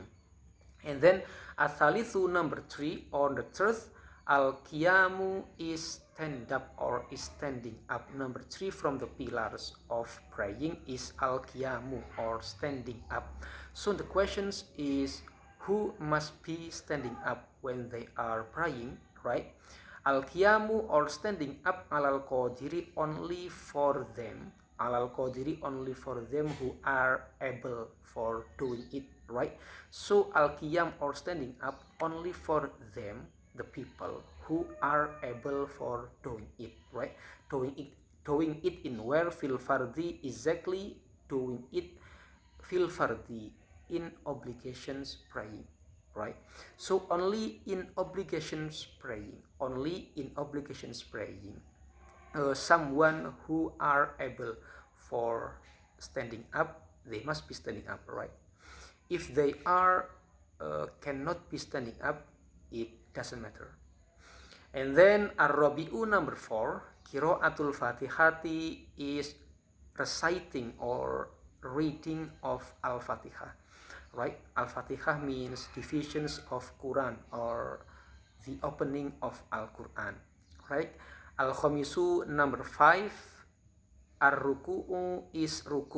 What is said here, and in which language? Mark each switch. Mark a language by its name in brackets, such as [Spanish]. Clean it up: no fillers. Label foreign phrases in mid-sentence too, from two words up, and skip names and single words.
[English] And then athalithu, number three, or the third, al-qiyamu is stand up or is standing up. Number three from the pillars of praying is al-qiyamu or standing up. So the questions is, who must be standing up when they are praying, right? Al-qiyamu or standing up, [Arabic] على القادر, [English] only for them. [Arabic] على القادر, [English] only for them who are able for doing it, right? So al-qiyam or standing up only for them, the people who are able for doing it, right? Doing it in where? [Arabic] في الفرض, [English] exactly doing it [Arabic] في الفرض, [English] in obligations praying, right? So only in obligations praying, someone who are able for standing up, they must be standing up, right? If they are cannot be standing up, it doesn't matter. And then ar-rabi'u, number 4, [Arabic] قراءة الفاتحة [English] is reciting or reading of al-fatihah, right? Al-fatihah means divisions of Quran or the opening of Al-Quran, right? Al-khamisu, number 5, ar-ruku'u is ruku.